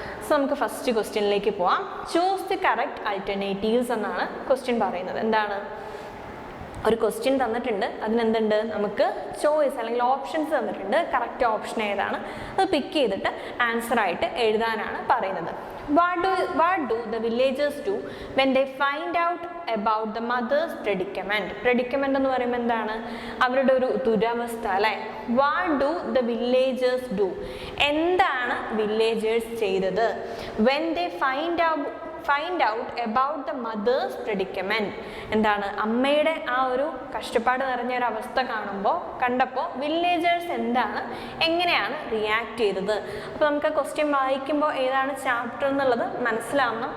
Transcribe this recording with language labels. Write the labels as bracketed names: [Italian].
[Malayalam] So നമുക്ക് first ക്വസ്റ്റ്യനിലേക്ക് പോവാം. [English] choose the correct alternatives [Malayalam] എന്നാണ് ക്വസ്റ്റ്യൻ പറയുന്നത്. എന്താണ്, ഒരു ക്വസ്റ്റ്യൻ തന്നിട്ടുണ്ട്, അതിനെന്തുണ്ട്, നമുക്ക് ചോയ്സ് അല്ലെങ്കിൽ ഓപ്ഷൻസ് തന്നിട്ടുണ്ട്. കറക്റ്റ് ഓപ്ഷൻ ഏതാണ് അത് പിക്ക് ചെയ്തിട്ട് ആൻസർ ആയിട്ട് എഴുതാനാണ് പറയുന്നത്. [English] What do the villagers do when they find out about the mother's predicament? [Malayalam] Predicament എന്ന് പറയുമ്പോൾ എന്താണ്, അവരുടെ ഒരു ദുരവസ്ഥ അല്ലേ. [English] What do the villagers do? [Malayalam] എന്താണ് വില്ലേജേഴ്സ് ചെയ്തത്? [English] When they find out about the mother's predicament, [Malayalam] എന്താണ്, അമ്മയുടെ ആ ഒരു കഷ്ടപ്പാട് നിറഞ്ഞ ഒരു അവസ്ഥ കണ്ടപ്പോൾ വില്ലേജേഴ്സ് എങ്ങനെയാണ് റിയാക്ട് ചെയ്തത്. അപ്പോൾ നമുക്ക് ക്വസ്റ്റ്യൻ വായിക്കുമ്പോൾ ഏതാണ് ചാപ്റ്റർ എന്നുള്ളത് മനസ്സിലാവണം.